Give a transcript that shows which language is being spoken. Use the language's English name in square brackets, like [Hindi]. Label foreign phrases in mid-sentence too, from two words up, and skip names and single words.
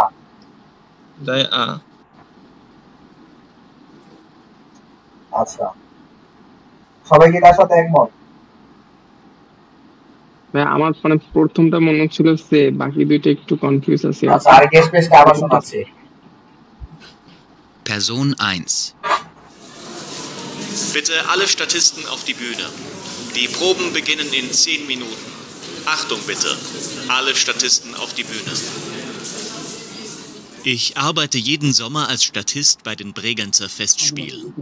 [German] drei A. [Bangla] আচ্ছা, সবাই কি তার সাথে একমত? আমার মানে প্রথমটা মনে হচ্ছিল সে, বাকি দুইটা একটু কনফিউজ আছে। আচ্ছা, আর গেস্ট প্রেসটা আবার শোনাচ্ছি। [German] Person 1. Bitte alle Statisten auf die Bühne. Die Proben beginnen in 10 Minuten. Achtung bitte, alle Statisten auf die Bühne. Ich arbeite jeden Sommer als Statist bei den Bregenzer Festspielen.